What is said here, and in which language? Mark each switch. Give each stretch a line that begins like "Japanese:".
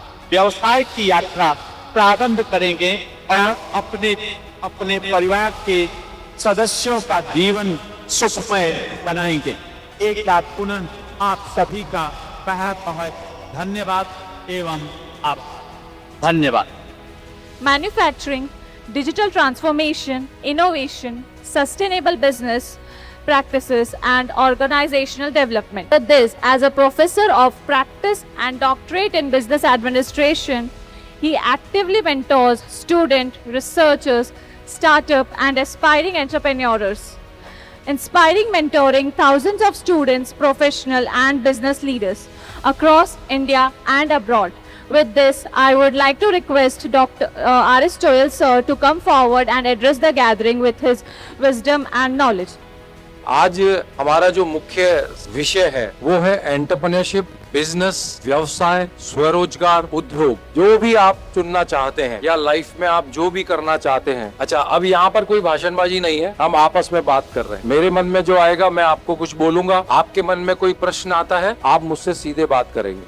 Hindi: व्यवसाय की यात्रा प्रारंभ करेंगे और अपने परिवार के सदस्यों का जीवन सुखमय बनाएंगे। एक बार पुनः आप सभी का बहुत धन्यवाद एवं आप धन्यवाद।
English: Manufacturing, digital transformation, innovation, sustainable business practices and organizational development. With this, as a professor of practice and doctorate in business administration, he actively mentors student researchers, startup and aspiring entrepreneurs, inspiring mentoring thousands of students, professional and business leaders across India and abroad. With this, I would like to request Dr. R.S. Choyal sir to come forward and address the gathering with his wisdom and knowledge.
Hindi: आज हमारा जो मुख्य विषय है वो है entrepreneurship, business, व्यवसाय, स्वरोजगार, उद्योग, जो भी आप चुनना चाहते हैं या लाइफ में आप जो भी करना चाहते हैं। अच्छा, अब यहाँ पर कोई भाषणबाजी नहीं है, हम आपस में बात कर रहे हैं। मेरे मन में जो आएगा मैं आपको कुछ बोलूंगा, आपके मन में कोई प्रश्न आता है आप मुझसे सीधे बात करेंगे।